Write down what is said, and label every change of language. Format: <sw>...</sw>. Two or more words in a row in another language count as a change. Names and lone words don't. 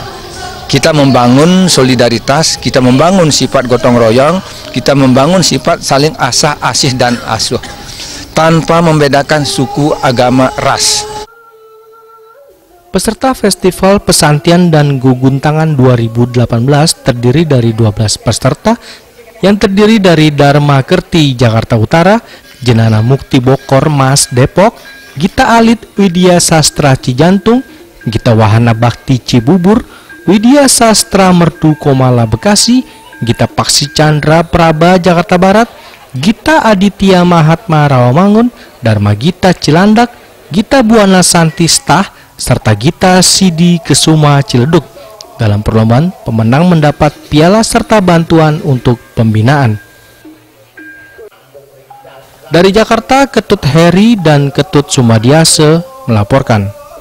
<id>Kita membangun solidaritas, kita membangun sifat gotong royong, kita membangun sifat saling asah, asih, dan asuh tanpa membedakan suku, agama, ras. Peserta Festival Pesantian dan Geguntangan 2018 terdiri dari 12 peserta yang terdiri dari Dharma Kerti Jakarta Utara, Jenana Mukti Bokor Mas Depok, Gita Alit Widya Sastra Cijantung, Gita Wahana Bakti Cibubur, Widya Sastra Mertu Komala Bekasi, Gita Paksi Chandra Praba Jakarta Barat, Gita Aditya Mahatma Rawamangun, Dharma Gita Cilandak, Gita Buana Santi Stah, serta Gita Sidi Kesuma Ciledug. Dalam perlombaan, pemenang mendapat piala serta bantuan untuk pembinaan. Dari Jakarta, Ketut Heri dan Ketut Sumadiase melaporkan.</id>